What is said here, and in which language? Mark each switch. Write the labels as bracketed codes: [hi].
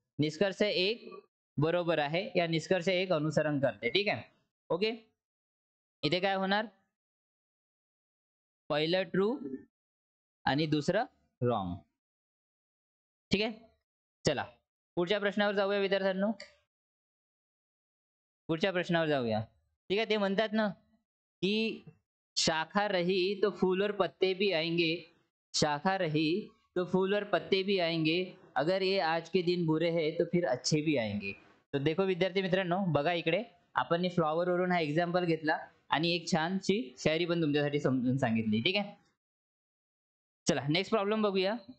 [mr] निष्कर्ष एक बरोबर आहे, या निष्कर्ष एक अनुसरण करते. ठीक आहे. ओके. इथे काय होणार, पहिलं ट्रू आणि दुसरं रॉंग. ठीक आहे. चला पुढच्या प्रश्नावर जाऊया विद्यार्थ्यांनो. पुढच्या प्रश्नावर जाऊया. ठीक आहे. ते म्हणतात ना की [hi] शाखा रही तो फूल और पत्ते भी आएंगे, शाखा रही तो फूल और पत्ते भी आएंगे, अगर ये आज के दिन बुरे हैं तो फिर अच्छे भी आएंगे. [mr] तर देखो विद्यार्थी मित्रांनो, बघा इकडे आपण फ्लॉवर वरून हा एक्झाम्पल घेतला आणि एक छानशी शायरी पण तुमच्यासाठी समजून सांगितली. ठीक आहे. चला नेक्स्ट प्रॉब्लेम बघूया.